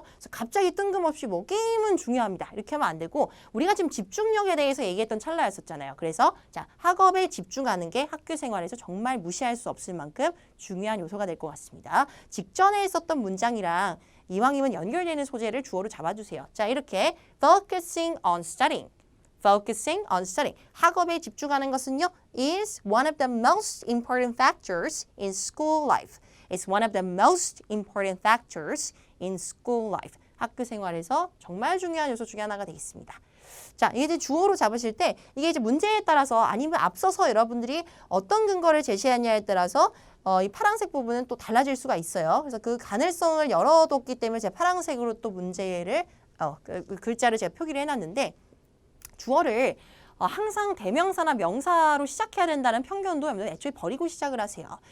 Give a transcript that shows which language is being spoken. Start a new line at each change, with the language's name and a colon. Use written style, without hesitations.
Korean: 그래서 갑자기 뜬금없이 게임은 중요합니다. 이렇게 하면 안 되고 우리가 지금 집중력에 대해서 얘기했던 찰나였었잖아요. 그래서 자, 학업에 집중하는 게 학교 생활에서 정말 무시할 수 없을 만큼 중요한 요소가 될 것 같습니다. 직전에 있었던 문장이랑 이왕이면 연결되는 소재를 주어로 잡아주세요. 자, 이렇게
English: focusing on studying. Focusing on studying.
Korean: 학업에 집중하는 것은요,
English: is one of the most important factors in school life. It's one of the most important factors in school life.
Korean: 학교 생활에서 정말 중요한 요소 중에 하나가 되겠습니다. 자, 이게 이제 주어로 잡으실 때 이게 이제 문제에 따라서 아니면 앞서서 여러분들이 어떤 근거를 제시하냐에 따라서 이 파란색 부분은 또 달라질 수가 있어요. 그래서 그 가능성을 열어뒀기 때문에 제가 파란색으로 또 문제를 그 글자를 제가 표기를 해놨는데 주어를 항상 대명사나 명사로 시작해야 된다는 편견도 여러분들 애초에 버리고 시작을 하세요.